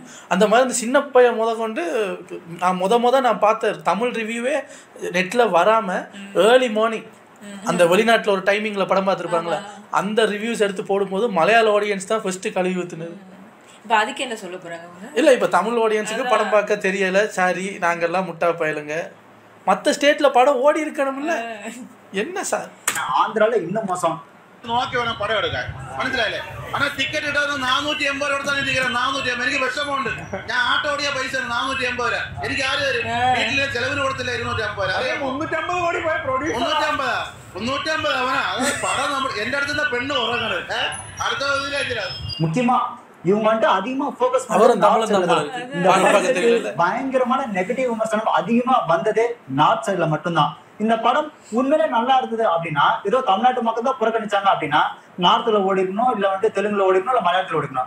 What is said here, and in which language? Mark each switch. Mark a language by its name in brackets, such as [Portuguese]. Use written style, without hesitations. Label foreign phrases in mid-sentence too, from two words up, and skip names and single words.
[Tamil] அந்த மாதிரி அந்த சின்ன பையன் கொண்டு நான் நான் பார்த்த தமிழ் ரிவ்யூவே நெட்டில் வராமல் [English] early morning [Tamil] அந்த வெளிநாட்டில் ஒரு டைமிங்கில் படம் பார்த்துருப்பாங்களே அந்த ரிவ்யூஸ் எடுத்து போடும்போது மலையாள ஆடியன்ஸ் தான் ஃபர்ஸ்ட் கழுவி ஊற்றுனது. அதுக்கு என்ன சொல்ல போகிறாங்க? இல்லை, இப்போ தமிழ் ஆடியன்ஸுக்கு படம் பார்க்க தெரியலை, சாரி நாங்கள்லாம் முட்டா பயலுங்க. மற்ற ஸ்டேட்டில் படம் ஓடி இருக்கணும்ல, என்ன சார் ஆந்திராவில் இன்னும் மோசம். [Malayalam] നോക്കി വേണം പടം എടുക്കാൻ, മനസ്സിലായില്ലേ? ആണാ ടിക്കറ്റ് ഇട്ടത് 480 കൊടുത്താണ് ടിക്കറ്റ്. 480 എനിക്ക് വിഷമമുണ്ട്. ഞാൻ ആട്ടോ ഓടിയ പൈസ 480 രൂപ. എനിക്ക് ആര് തരും? വീട്ടിലെ ചെലവിന് കൊടുത്തില്ല 250 രൂപ. 350 കോടി പോയ പ്രൊഡ്യൂസർ 350 അവനാ. അതായത് പടം നമ്മൾ എന്റെ അടുത്തുള്ള പെണ്ണ് ഉറങ്ങണത് അടുത്ത [Tamil] முக்கியமா இவங்க வந்துட்டு அதிகமா போக்கஸ் பயங்கரமான நெகட்டிவ் விமர்சனம் அதிகமா வந்ததே நார்த் சைட்ல மட்டும்தான். இந்த படம் உண்மையிலே நல்லா இருந்தது அப்படின்னா ஏதோ தமிழ்நாட்டு மக்கள் தான் புறக்கணிச்சாங்க அப்படின்னா நார்த்ல ஓடிக்கணும், இல்ல வந்துட்டு தெலுங்குல ஓடிக்கணும், இல்ல மலையாளத்துல ஓடிக்கணும்.